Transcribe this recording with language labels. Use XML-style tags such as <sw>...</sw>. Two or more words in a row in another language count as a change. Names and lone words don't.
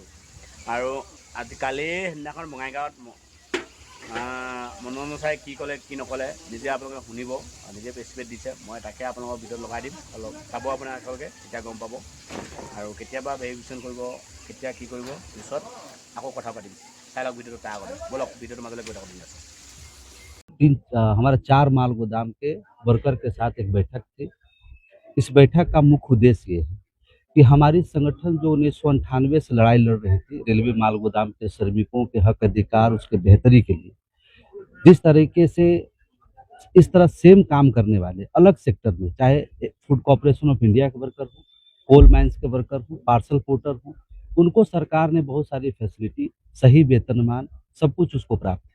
<as>আৰু কালি সেইদিনাখন বঙাইগাঁৱত মনোৰঞ্জন চাই কি ক'লে কি নক'লে নিজে আপোনালোকে শুনিব আৰু নিজে প্ৰেছপেট দিছে। মই তাকে আপোনালোকৰ ভিডিঅ'ত লগাই দিম, অলপ চাব আপোনালোকে, তেতিয়া গম পাব। আৰু কেতিয়াবা ভেৰিফিকেশ্যন কৰিব, কেতিয়া কি কৰিব পিছত আকৌ কথা পাতিম। চাই লওক ভিডিঅ'টো তাৰ আগতে, ব'লক ভিডিঅ'টো মাজলৈ গৈ থাকোঁ।</as> <hi>हमारा 4 माल गोदाम के वर्कर के साथ एक बैठक थी। इस बैठक का मुख्य उद्देश्य ये है कि हमारी संगठन जो 1998 से लड़ाई लड़ रही थी रेलवे माल गोदाम के श्रमिकों के हक अधिकार, उसके बेहतरी के लिए, जिस तरीके से इस तरह सेम काम करने वाले अलग सेक्टर में, चाहे फूड कॉर्पोरेशन ऑफ इंडिया के वर्कर हो,</hi> <en>coal mines</en> <hi>के वर्कर हो,</hi> <en>parcel porter</en> <hi>हो, उनको सरकार ने बहुत सारी फैसिलिटी, सही वेतनमान, सब कुछ उसको प्राप्त है।</hi>